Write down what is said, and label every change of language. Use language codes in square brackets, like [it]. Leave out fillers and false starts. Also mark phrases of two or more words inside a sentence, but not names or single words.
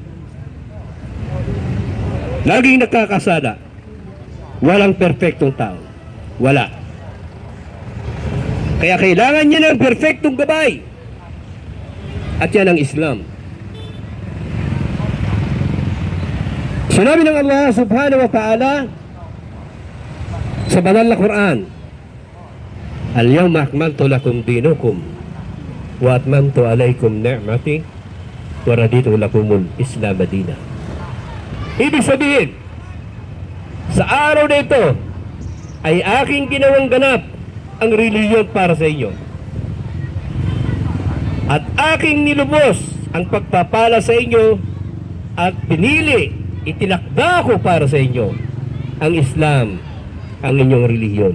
[tl] Laging nagkakasala. Walang perfectong tao. Wala. Kaya kailangan niya ng perfectong gabay. At yan ang Islam. Sinabi ng Allah [ar] سبحانه وتعالى [tl] sa banal na Quran, [ar] اليوم أكملت لكم دينكم وأتممت عليكم نعمتي ورضيت لكم الإسلام دينا. [tl] Ibig sabihin, sa araw na ito ay aking ginawang ganap ang relihiyon para sa inyo. At aking nilubos ang pagpapala sa inyo at pinili, itinakda ko para sa inyo ang Islam, ang inyong relihiyon.